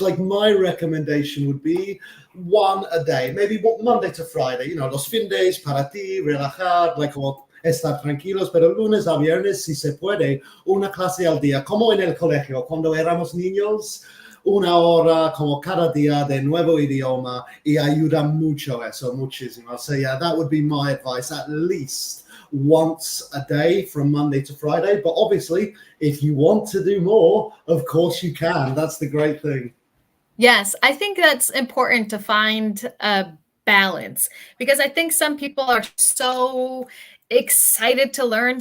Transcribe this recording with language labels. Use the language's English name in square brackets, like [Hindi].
[English] Like my recommendation would be one a day, maybe Monday to Friday. You know, [Spanish] los fines para ti, relajar, like como estar tranquilos, pero lunes a viernes, si se puede, una clase al día, como en el colegio, cuando éramos niños, 1 hora como cada día de nuevo idioma, y ayuda mucho eso, muchísimo. [English] So yeah, that would be my advice, at least once a day from Monday to Friday. But obviously, if you want to do more, of course you can. That's the great thing. Yes, I think that's important to find a balance, because I think some people are so excited to learn.